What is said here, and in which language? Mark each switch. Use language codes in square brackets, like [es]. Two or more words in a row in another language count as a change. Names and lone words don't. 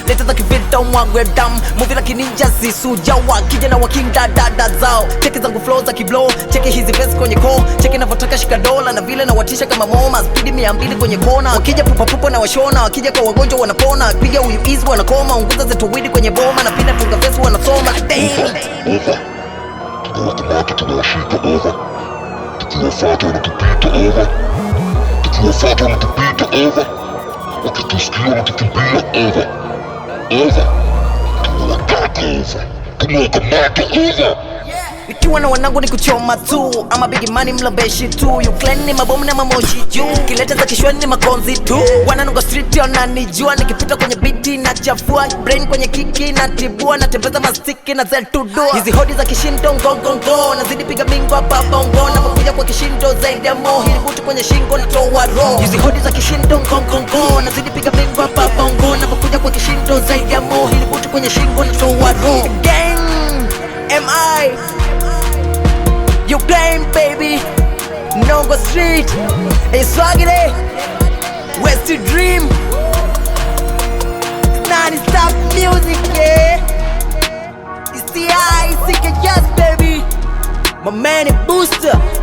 [sw] Leta za kivita umwagwe damu. Movie la kininja zisuja wa. Kija na wakinda dada zao. Cheki zangu flow za kiblow. Cheki hizi verse kwenye core. Cheki navyotaka shika dola. Na vile nawatisha kama moma. Speed mia mbili kwenye kona. Wakija pupa pupa na washona. Wakija kwa wagonjwa wanapona. Piga huyu easy wanakoma. Unguza zetu widi kwenye boma. Na pina tunga verse wanasoma. [en] Damn. Over. [sw] Tukiwakamata tunawashika over. Tukiwafuata wanatupita over. Tukiwafuata wanatupita over. Wakitusikia wanatukimbia over. Over. Tunawataka over. Tunawakamata over. Nikiwa na wanangu ni kuchoma tu. Ama [en] big money [sw] mlombeshi tu. [en] You clan [sw] ni mabomu na mamoshi juu. Kileta za kishwani ni makonzi tu. Wananunga street wananijua. Nikipita kwenye beat nachafua. Brain kwenye kiki natibua. Natembeza mastiki na zetu dua. Hizi hodi za kishindo ngo, ngo, ngo. Nazidi piga mingo hapa bongo. Napokuja kwa kishindo zaidi ya mo. Hili butu kwenye shingo natoa roho. Hizi hodi za kishindo ngo, ngo, ngo. Nazidi piga mingo hapa bongo. Napokuja kwa kishindo zaidi ya mo. Hili butu kwenye shingo natoa roho. [en] Gang, M I. You blame, baby. Nongo Street. Hey, Swaggy West Dream. It's non-stop music, yeah. It's T I, C K S, baby. My man, Booster.